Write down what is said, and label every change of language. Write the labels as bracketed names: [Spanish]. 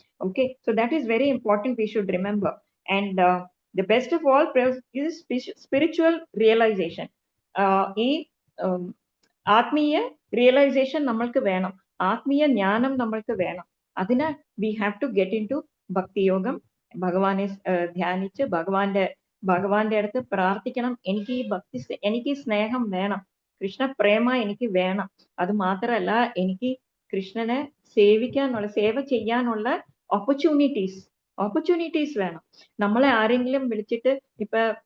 [English] Okay, so that is very important, we should remember. And the best of all is spiritual realization. [Malayalam] ഈ ആത്മീയ realisation നമ്മൾക്ക് വേണം, ആത്മീയ ജ്ഞാനം നമ്മൾക്ക് വേണം. [English] അതിന് we have to get into bhakti യോഗം. [Malayalam] ഭഗവാനെ ധ്യാനിച്ച് ഭഗവാന്റെ അടുത്ത് പ്രാർത്ഥിക്കണം. എനിക്ക് സ്നേഹം വേണം, കൃഷ്ണ പ്രേമ എനിക്ക് വേണം. അത് മാത്രമല്ല, എനിക്ക് കൃഷ്ണനെ സേവ ചെയ്യാനുള്ള ഓപ്പർച്യൂണിറ്റീസ് വേണം. നമ്മളെ ആരെങ്കിലും വിളിച്ചിട്ട്, ഇപ്പൊ